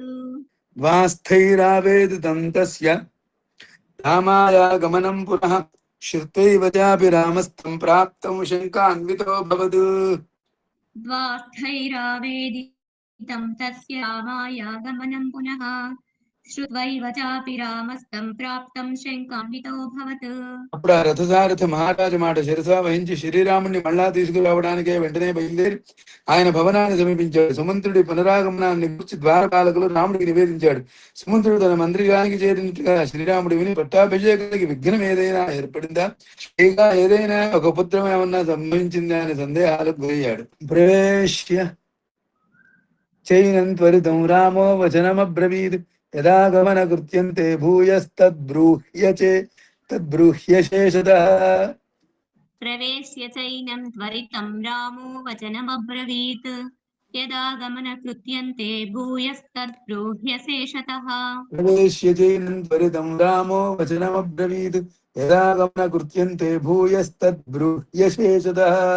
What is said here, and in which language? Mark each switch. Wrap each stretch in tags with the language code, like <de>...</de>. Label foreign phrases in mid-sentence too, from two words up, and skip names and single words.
<sa>द्वास्थैरावेदितं तस्य रामायागमनं पुनः श्रुत्वैव चापि रामस्तं प्राप्तं शङ्कान्वितोऽभवत् द्वास्थैरावेदितं तस्य रामायागमनं पुनः श्रुत्वैव चापि रामस्तं प्राप्तं शङ्कान्वितोऽभवत्</sa> <te>అప్పుడు ఆ రథసారథి మహారాజు మాట శిరసా వహించి శ్రీరాముని మళ్ళా తీసుకురావడానికే వెంటనే బయలుదేరి ఆయన భవనాన్ని సమీపించాడు. సుమంత్రుడి పునరాగమనాన్ని గురించి ద్వారపాలకులు రాముడికి నివేదించాడు. సుమంత్రుడు తన మంత్రిగానికి చేరినట్టుగా శ్రీరాముడు విని పట్టాభిషేకానికి విఘ్నం ఏదైనా ఏర్పడిందా, ఇంకా ఏదైనా ఒక పుత్రం ఏమన్నా సంభవించిందా అనే సందేహాలకు గురయ్యాడు.</te> <sa>ప్రవేశ్య చైనం త్వరితం రామో వచనమబ్రవీద్ యదాగమన కృత్యంతే తద్బ్రూహ్య శేషతః प्रवेश्य चैनं त्वरितं रामो वचनमब्रवीत् यदागमनकृत्यन्ते भूयस्तद्ब्रूह्य शेषतः प्रवेश्य चैनं त्वरितं रामो वचनमब्रवीत् यदागमन कृत्यन्ते भूयस्तद्ब्रूह्य शेषतः</sa>